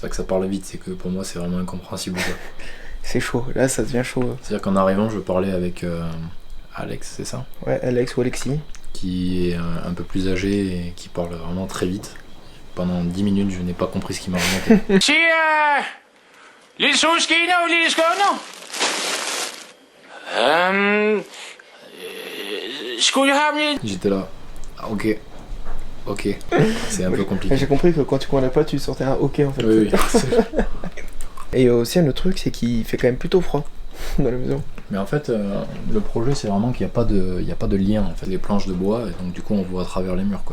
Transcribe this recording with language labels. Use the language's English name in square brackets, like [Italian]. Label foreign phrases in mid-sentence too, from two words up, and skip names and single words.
[French] C'est pas que ça parle vite, c'est que pour moi, c'est vraiment incompréhensible. Quoi. C'est chaud, là, ça devient chaud. C'est-à-dire qu'en arrivant, je parlais avec Alex, c'est ça? Ouais, Alex ou Alexis. Qui est un peu plus âgé et qui parle vraiment très vite. Pendant 10 minutes, je n'ai pas compris ce qu'il m'a raconté. Sig lille solskinner og lille skåner. [Danish] Skulle jeg have lidt? [French] J'étais là. Ah, ok. Ok. C'est un peu compliqué. J'ai compris que quand tu comprenais pas, tu sortais un ok en fait. Oui, oui. Et aussi un autre truc, c'est qu'il fait quand même plutôt froid dans la maison. Mais en fait, le projet, c'est vraiment qu'il n'y a pas de lien. En fait, les planches de bois, et donc du coup, on voit à travers les murs, quoi.